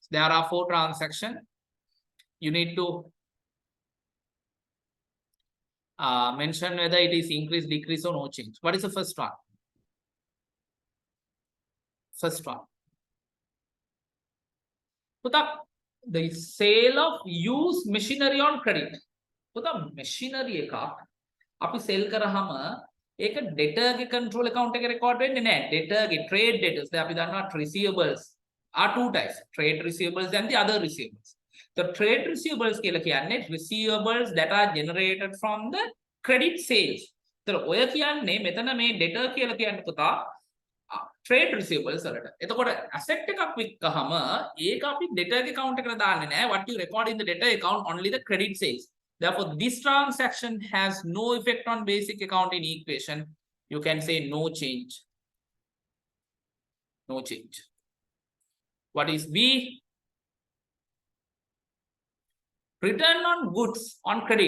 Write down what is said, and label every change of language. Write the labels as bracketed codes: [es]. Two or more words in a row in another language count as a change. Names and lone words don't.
[en] There are 4 transactions. You need to mention whether it is increase, decrease, or no change. What is the first one? First one. The sale of used machinery on credit. [si] Machinery එකක් අපි sell කරාම ඒක debtor ගේ [en] control account [si] එකේ record වෙන්නේ නැහැ. [en] Debtor ගේ trade debtors. [si] දැන් අපි දන්නවා [en] receivables are 2 types, trade receivables and the other receivables. The trade receivables [si] කියලා කියන්නේ [en] receivables that are generated from the credit sales. [si] ඒතර ඔය කියන්නේ මෙතන මේ debtor කියලා කියන්නේ පුතා [en] trade receivables [si] වලට. එතකොට asset එකක් වික්කහම ඒක අපි debtor account එකට දාන්නේ නැහැ. [en] What you record in the debtor account only the credit sales. Therefore this transaction has no effect on basic accounting equation. You can say no change. No change. What is B? Return on goods on credit.